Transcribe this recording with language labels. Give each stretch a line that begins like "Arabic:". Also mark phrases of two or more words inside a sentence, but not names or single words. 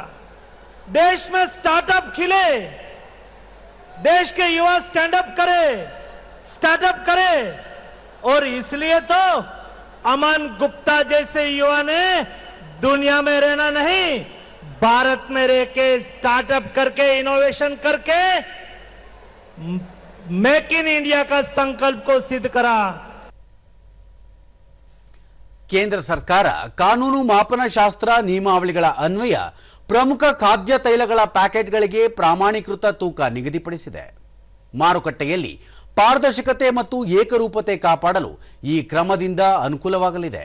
Hindi: देश में स्टार्टअप खिले, देश के युवा स्टार्टअप करे और इसलिए तो अमन गुप्ता जैसे युवा ने दुनिया में रहना नहीं, भारत में रह के स्टार्टअप करके, इनोवेशन करके मेक इन इंडिया का संकल्प को सिद्ध करा.
Kannada: ಕೇಂದ್ರ ಸರ್ಕಾರ ಕಾನೂನು ಮಾಪನಶಾಸ್ತ್ರ ನಿಯಮಾವಳಿಗಳ ಅನ್ವಯ ಪ್ರಮುಖ ಖಾದ್ಯ ತೈಲಗಳ ಪ್ಯಾಕೆಟ್ಗಳಿಗೆ ಪ್ರಾಮಾಣೀಕೃತ ತೂಕ ನಿಗದಿಪಡಿಸಿದೆ. ಮಾರುಕಟ್ಟೆಯಲ್ಲಿ ಪಾರದರ್ಶಕತೆ ಮತ್ತು ಏಕರೂಪತೆ ಕಾಪಾಡಲು ಈ ಕ್ರಮದಿಂದ ಅನುಕೂಲವಾಗಲಿದೆ.